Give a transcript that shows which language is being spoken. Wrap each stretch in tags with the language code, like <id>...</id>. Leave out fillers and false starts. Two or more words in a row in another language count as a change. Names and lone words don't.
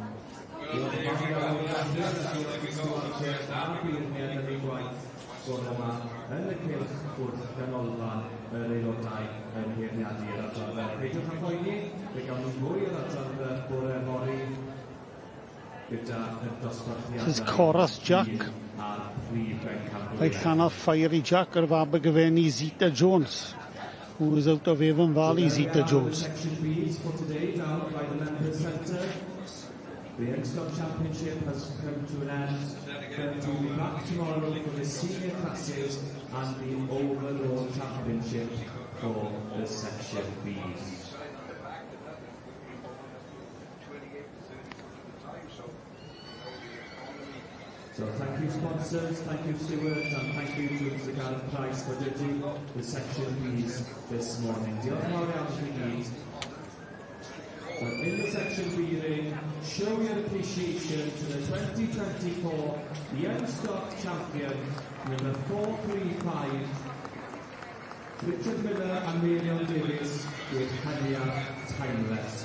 <cy>Diolch yn fawr iawn i'r adran a diolch yn Stewart a'r beirniad yn ei gwaith bore yma yn y cylch wrth ganolfan yr aelodau yn beirniadu'r adran. Peidiwch â poeni, fe gawn ni fwy o'r adran bore fory gyda y dosbarthiadau.</cy> <en>This is Chorus Jack.</en> <cy>A'r Prif Bencampwriaeth.</cy> <en>Like Hannah Fiery Jack or Abergavenny Zita Jones, who is out of Avon Valley, Zita Jones. Section B's for today down by the Members Centre. The Youngstock Championship has come to an end. But we'll be back tomorrow for the senior classes and the overall championship for the Section B's. So thank you sponsors, thank you stewards, and thank you to Mr Gareth Price for doing the Section B's this morning.</en> <cy>Diolch yn fawr iawn i gyd.</cy> <en>So in the Section B ring, show your appreciation to the 2024 Youngstock champion, number 435, Richard Miller and Miriam Davis with Hania Timeless.</en>